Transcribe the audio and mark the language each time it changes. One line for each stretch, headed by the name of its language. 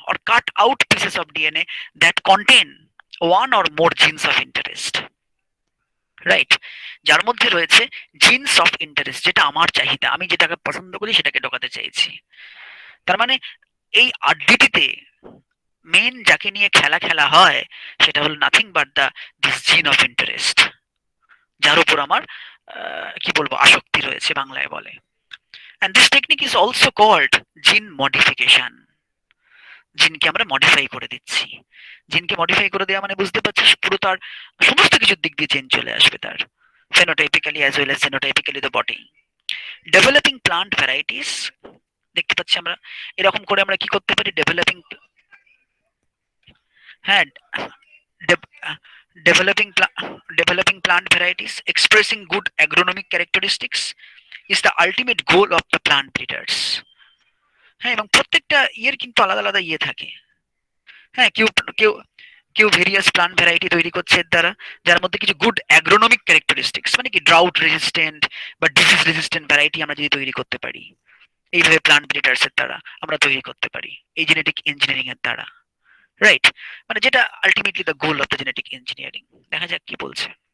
English: or cut out pieces of DNA that contain one or more genes of interest,
Bangla: right, যার মধ্যে রয়েছে jeans of interest, যেটা আমার চাহিদা, আমি যেটাকে পছন্দ করি সেটাকে ঢোকাতে চাইছি। তার মানে এই আরডিটিতে মেন যাকে নিয়ে খেলা খেলা হয়, সেটা হলো
English: nothing but the this gene of interest,
Bangla: যার উপর আমার কি বলবো, আসক্তি রয়েছে বাংলায় বলে।
English: and this technique is also called gene modification,
Bangla: জিনকে আমরা মডিফাই করে দিচ্ছি। জিনকে মডিফাই করে দেওয়া মানে বুঝতে পারছিস, পুরো তার সমস্ত কিছুর দিক দিয়ে চেঞ্জ চলে আসবে, তার ফেনোটাইপিক্যালি
English: As well as genotypically the body.
Bangla: Developing plant varieties, দেখতে পাচ্ছি আমরা, এরকম করে আমরা কি করতে পারি, ডেভেলপিং, হ্যাঁ,
English: developing developing plant varieties expressing good agronomic characteristics is the ultimate goal of the plant breeders.
Bangla: হ্যাঁ, এবং প্রত্যেকটা ইয়ের কিন্তু আলাদা আলাদা ইয়ে থাকে। হ্যাঁ, কেউ কেউ কেউ ভেরিয়াস প্লান্ট ভ্যারাইটি তৈরি করছে এর দ্বারা, যার মধ্যে কিছু গুড অ্যাগ্রোনমিক ক্যারেক্টারিস্টিক্স, মানে কি ড্রাউট রেজিস্ট্যান্ট বা ডিজিজ রেজিস্ট্যান্ট ভ্যারাইটি আমরা যদি তৈরি করতে পারি, এইভাবে প্লান্ট ব্রিডার্স এর দ্বারা আমরা তৈরি করতে পারি, এই জেনেটিক ইঞ্জিনিয়ারিং এর দ্বারা, রাইট, মানে যেটা ultimately the goal of the genetic engineering. দেখা যাক কি বলছে।